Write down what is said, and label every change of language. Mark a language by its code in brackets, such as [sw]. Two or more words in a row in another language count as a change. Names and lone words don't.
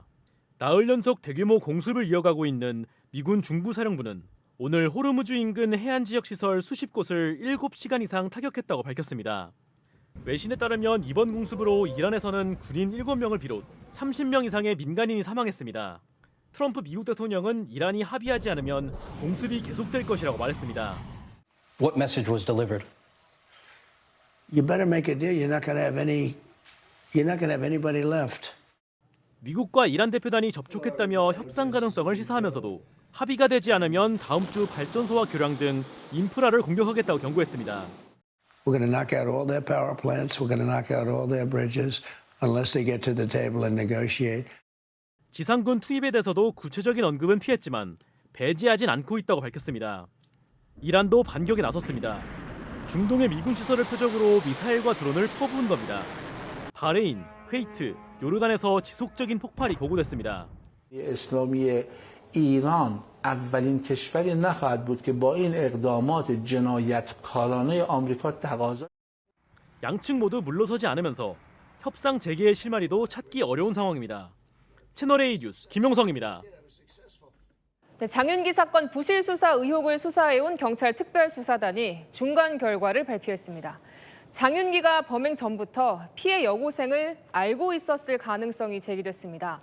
[ko] 나흘 연속 대규모 공습을 이어가고 있는 미군 중부사령부는 오늘 호르무즈 인근 해안 지역 시설 수십 곳을 7시간 이상 타격했다고 밝혔습니다. 외신에 따르면 이번 공습으로 이란에서는 군인 7명을 비롯 30명 이상의 민간인이 사망했습니다. 트럼프 미국 대통령은 이란이 합의하지 않으면 공습이 계속될 것이라고 말했습니다. [en] What message was delivered? You better make a deal. You're not going to have anybody left. [ko] 미국과 이란 대표단이 접촉했다며 협상 가능성을 시사하면서도 합의가 되지 않으면 다음 주 발전소와 교량 등 인프라를 공격하겠다고 경고했습니다. [en] We're going to knock out all their power plants. We're going to knock out all their bridges unless they get to the table and negotiate. [ko] 지상군 투입에 대해서도 구체적인 언급은 피했지만 배제하진 않고 있다고 밝혔습니다. 이란도 반격에 나섰습니다. 중동의 미군 시설을 표적으로 미사일과 드론을 퍼부은 겁니다. 바레인, 쿠웨이트, 요르단에서 지속적인 폭발이 보고됐습니다. [fa] اسلامی ایران اولین کشوری نخواهد بود که با این اقدامات جنایتکارانه آمریکا تقاضا [ko] 양측 모두 물러서지 않으면서 협상 재개의 실마리도 찾기 어려운 상황입니다. 채널A 뉴스 김용성입니다. 네, 장윤기 사건 부실 수사 의혹을 수사해온 경찰 특별수사단이 중간 결과를 발표했습니다. 장윤기가 범행 전부터 피해 여고생을 알고 있었을 가능성이 제기됐습니다.